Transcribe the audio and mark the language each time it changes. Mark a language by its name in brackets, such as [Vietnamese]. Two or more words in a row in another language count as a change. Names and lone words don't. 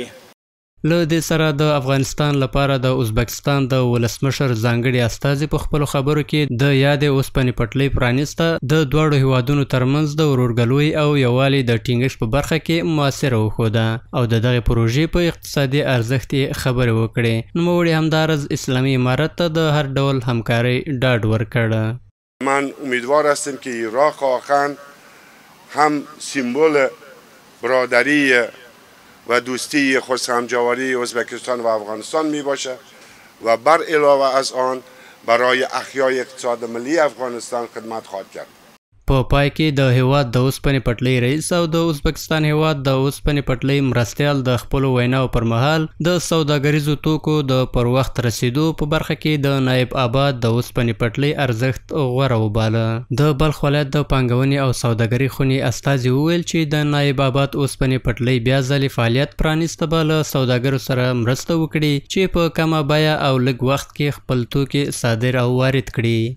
[Pashto] له دې سره د افغانستان لپاره د ازبکستان د ولسمشر ځانګړي استازي په خپلو خبرو کې د یادې اوسپنې پټلۍ پرانیسته د دواړو هیوادونو ترمنځ د ورورګلوۍ او یووالي د ټینګښت په برخه کې مؤثره وښوده او د دغې پروژې په اقتصادي ارزښت یې خبرې وکړې. نوموړي همدارز اسلامي امارت ته د هر ډول همکارۍ ډاډ ورکړ. [Persian] من امیدوار هستم که عراق واقعا هم سیمبل برادری و دوستی خودسهمجواری ازبکستان و افغانستان می باشه و بر علاوه از آن برای احیای اقتصاد ملی افغانستان خدمت خواهد کرد. [Pashto] په پای کې د هیواد د اوسپنې پټلۍ رئیس او د ازبکستان هیواد د اوسپنې پټلۍ مرستیال د خپلو ویناو پر مهال د سوداګریزو توکو د پر وخت رسیدو په برخه کې د نایب آباد د اوسپنې پټلۍ ارزښت غوره وباله. د بلخ ولایت د پانګونې او سوداګرۍ خونې استازي وویل چې د نایب آباد اوسپنې پټلۍ بیا ځلې فعالیت پرانیسته به له سوداګرو سره مرسته وکړي چې په کمه بیه او لږ وخت کې خپل توکي صادر او وارد کړي.